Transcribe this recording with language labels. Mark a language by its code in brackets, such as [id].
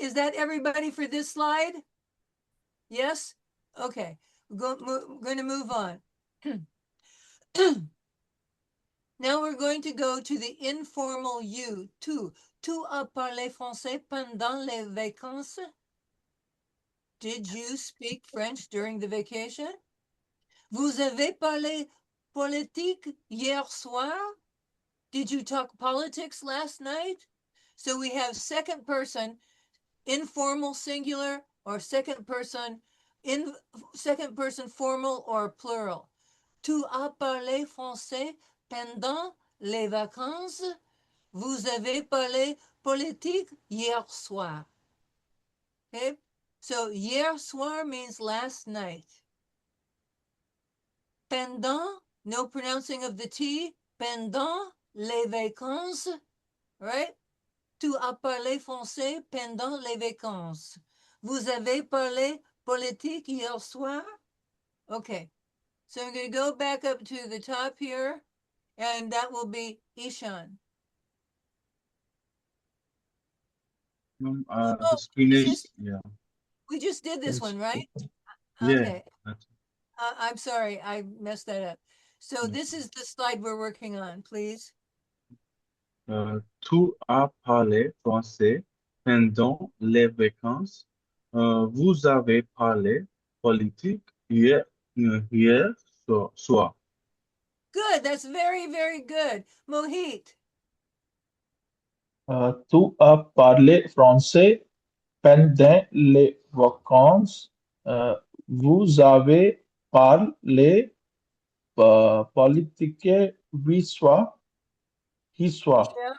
[en] Is that everybody for this slide? Yes? Okay. We're going to move on. Now we're going to go to the informal you. [fr] Tu as parlé français pendant les vacances? [en] Did you speak French during the vacation? [fr] Vous avez parlé politique hier soir? [en] Did you talk politics last night? So we have second person, informal singular, or second person formal or plural. [fr] Tu as parlé français pendant les vacances? Vous avez parlé politique hier soir. [en] Okay, so [fr] hier soir [en] means last night. Pendant, no pronouncing of the T, [fr] pendant les vacances, [en] right? [fr] Tu as parlé français pendant les vacances. Vous avez parlé politique hier soir? [en] Okay, so I'm going to go back up to the top here, and that will be Ishan. The screen is, yeah. We just did this one, right? Yeah. Okay. I'm sorry, I messed that up. So this is the slide we're working on, please. [fr] Tu as parlé français pendant les vacances. Vous avez parlé politique hier soir. [en] Good, that's very, very good. Mohit. [fr] Tu as parlé français pendant les vacances. Vous avez parlé politique hier soir. Hier soir.